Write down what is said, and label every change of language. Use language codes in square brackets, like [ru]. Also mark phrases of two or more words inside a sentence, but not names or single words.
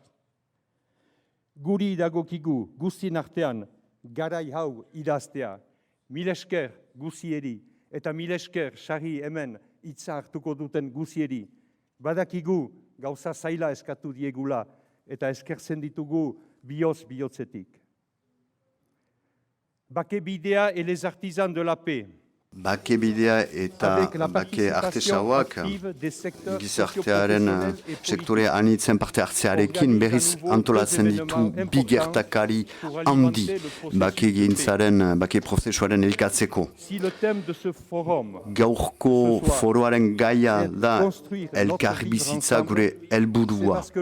[eu] Guri dagokigu guztien artean garai hau idaztea, mil esker guzieri eta mil esker sarri hemen hitza hartuko duten guzieri. Badakigu gauza zaila eskatu diegula eta eskertzen ditugu bihotzetik. [fr] Bake bidea et les artisans de la paix. [eu] Bake bidea eta bake artesauak gizartearen sektore anitzen parte hartzearekin berriz antolatzen ditu bi gertakari handi bake gintzaren, bake prozesuaren elikatzeko. Gaurko foroaren gaia da elkarbizitza gure helburua.